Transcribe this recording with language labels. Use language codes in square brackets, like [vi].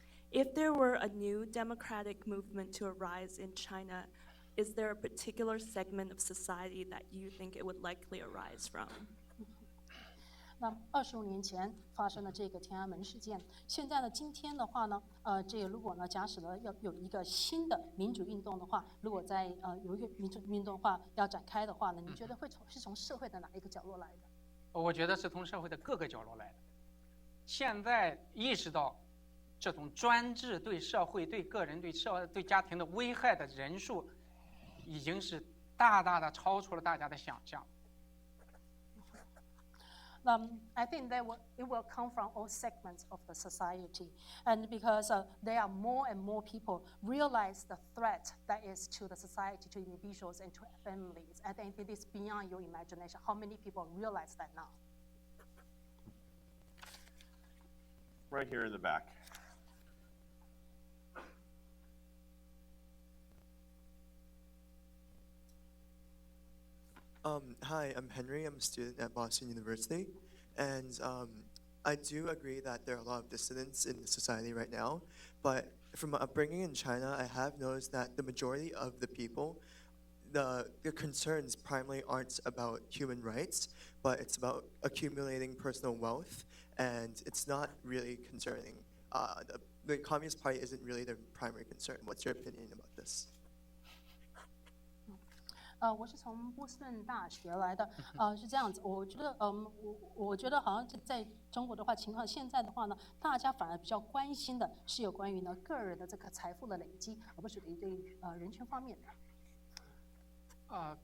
[en] If there were a new democratic movement to arise in China, is there a particular segment of society that you think it would likely arise from? [zh] 那25年前发生了这个天安门事件，现在呢，今天的话呢，这个如果呢，假使呢要有一个新的民主运动的话，如果在有一个民主运动的话要展开的话呢，你觉得是从社会的哪一个角落来的？我觉得是从社会的各个角落来的。现在意识到这种专制对社会、对个人、对家庭的危害的人数，已经是大大的超出了大家的想象。 [en] I think it will come from all segments of the society, and because there are more and more people realize the threat that is to the society, to individuals, and to families. I think it is beyond your imagination. How many people realize that now? Right here in the back. Hi, I'm Henry. I'm a student at Boston University. And I do agree that there are a lot of dissidents in the society right now. But from my upbringing in China, I have noticed that the majority of the people, their concerns primarily aren't about human rights, but it's about accumulating personal wealth. And it's not really concerning. The Communist Party isn't really their primary concern. What's your opinion about this? [zh] 我是从波士顿大学来的，是这样子。我觉得，我觉得好像在中国的话，情况现在的话呢，大家反而比较关心的是有关于呢个人的这个财富的累积，而不是对于人权方面的。